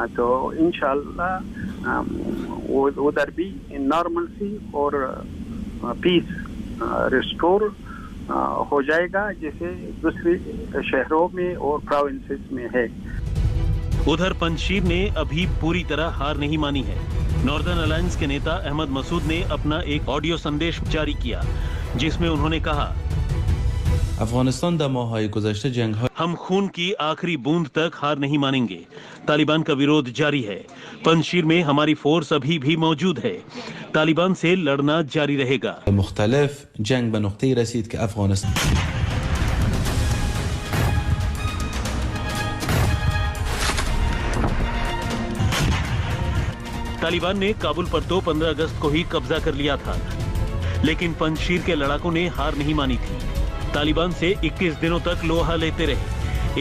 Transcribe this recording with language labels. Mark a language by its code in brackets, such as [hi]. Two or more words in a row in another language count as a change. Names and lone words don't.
[hi] तो इंशाल्लाह उधर भी नॉर्मलसी और [en] peace restore [hi] हो जाएगा, जैसे दूसरे शहरों में और प्रोविंसेस में है। उधर पंजशीर ने अभी पूरी तरह हार नहीं मानी है। नॉर्दर्न अलायंस के नेता अहमद मसूद ने अपना एक ऑडियो संदेश जारी किया, जिसमें उन्होंने कहा, [fa] افغانستان در ماه‌های گذشته جنگ‌های [hi] हम खून की आखिरी बूंद तक हार नहीं मानेंगे। तालिबान का विरोध जारी है। पंजशीर में हमारी फोर्स अभी भी मौजूद है। तालिबान से लड़ना जारी रहेगा। [fa] مختلف جنگ به نقطه‌ای رسید که افغانستان [hi] तालिबान ने काबुल पर तो 15 अगस्त को ही कब्जा कर लिया था, लेकिन पंजशीर के लड़ाकों ने हार नहीं मानी थी। तालिबान से 21 दिनों तक लोहा लेते रहे।